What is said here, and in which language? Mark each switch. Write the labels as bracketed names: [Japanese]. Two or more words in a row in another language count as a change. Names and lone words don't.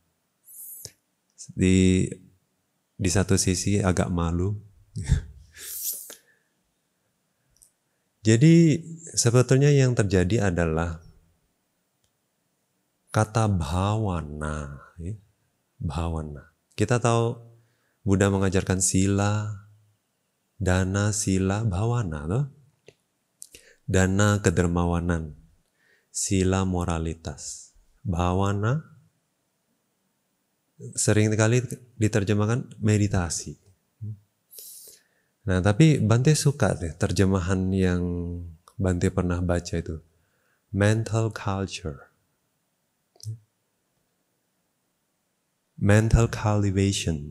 [Indonesian] Di satu sisi agak malu. Jadi sebetulnya yang terjadi adalah kata bhavana, ya. Bhavana. Kita tahu Buddha mengajarkan sila, dana, sila, bhavana, toh? Dana kedermawanan, sila moralitas, bhavana sering kali diterjemahkan meditasi. Nah, tapi Bante suka deh terjemahan yang Bante pernah baca itu, [English] mental culture, mental cultivation.